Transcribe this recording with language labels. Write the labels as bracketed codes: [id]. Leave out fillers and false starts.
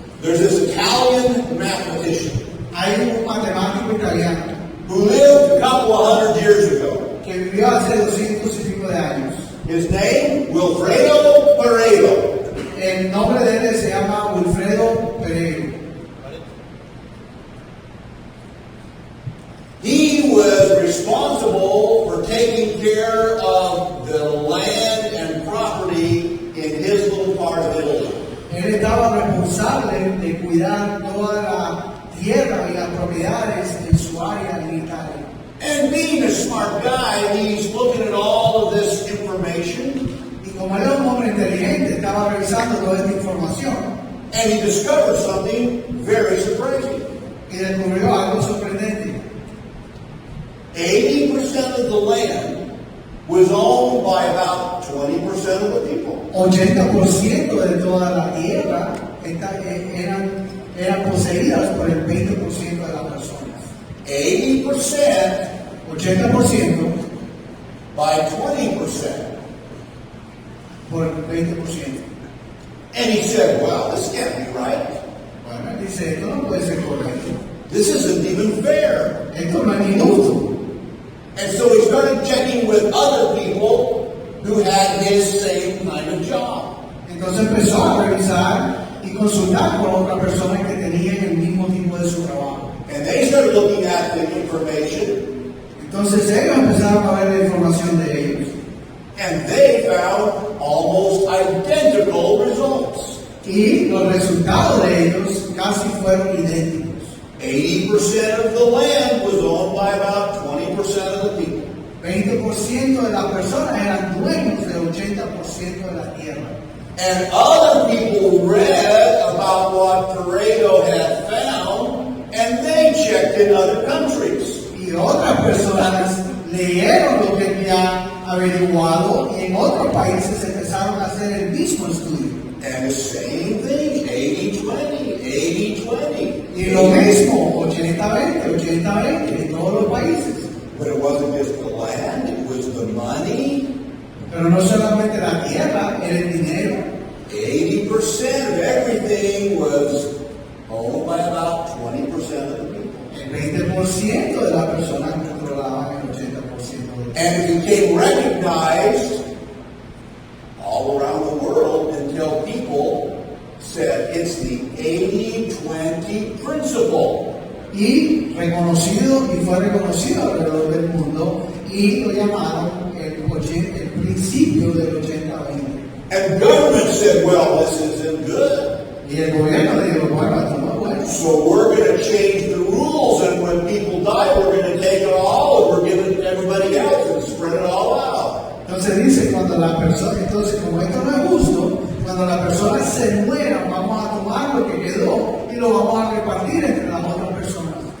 [en] There's this Italian mathematician [es] Hay un matemático italiano [en] who lived a couple of hundred years ago. [es] que vivió hace 200 y pico de años. [en] His name, Wilfredo Pareto. [es] El nombre de él se llama Wilfredo Pereiro. [en] He was responsible for taking care of the land and property in his little part of Italy. [es] Él estaba responsable de cuidar toda la tierra y las propiedades en su área en Italia. [en] And being a smart guy, he's looking at all of this information, [es] Y como él era un hombre inteligente, estaba revisando toda esta información [en] and he discovered something very surprising. [es] y descubrió algo sorprendente. [en] 80% of the land was owned by about 20% of the people. [es] 80% de toda la tierra eran poseídas por el 20% de las personas. [en] 80% [es] 80% [en] by 20%. [es] por el 20%. [en] And he said, well, this can't be right. [es] Bueno, él dice, esto no puede ser correcto. [en] This isn't even fair. [es] Esto no es ni justo. [en] And so he started checking with other people who had his same kind of job. [es] Entonces empezó a revisar y consultar con otra persona que tenía el mismo tipo de su trabajo. [en] And they started looking at the information, [es] Entonces ellos empezaron a ver la información de ellos [en] and they found almost identical results. [es] y los resultados de ellos casi fueron idénticos. [en] 80% of the land was owned by about 20% of the people. [es] 20% de las personas eran dueños del 80% de la tierra. [en] And other people read about what Pareto had found, and they checked in other countries. [es] Y otras personas leyeron lo que había averiguado y en otros países empezaron a hacer el mismo estudio. [en] And the same thing, 80-20, 80-20. [es] Y lo mismo, 80-20, 80-20 en todos los países. [en] But it wasn't just the land, it was the money. [es] Pero no solamente la tierra, era el dinero. [en] 80% of everything was owned by about 20% of the people. [es] El 20% de las personas controlaban el 80% del [en] And it became recognized all around the world until people said it's the 80-20 principle. [es] y reconocido y fue reconocido alrededor del mundo y lo llamaron el principio del 80-20. [en] And government said, well, this isn't good. [es] Y el gobierno dijo, bueno, esto no es bueno. [en] So we're going to change the rules, and when people die, we're going to take it all, and we're giving it to everybody else and spread it all out. [es] Entonces dice, cuando la persona, entonces como esto no es justo, cuando las personas se mueran, vamos a tomar lo que quedó y lo vamos a repartir entre las otras personas.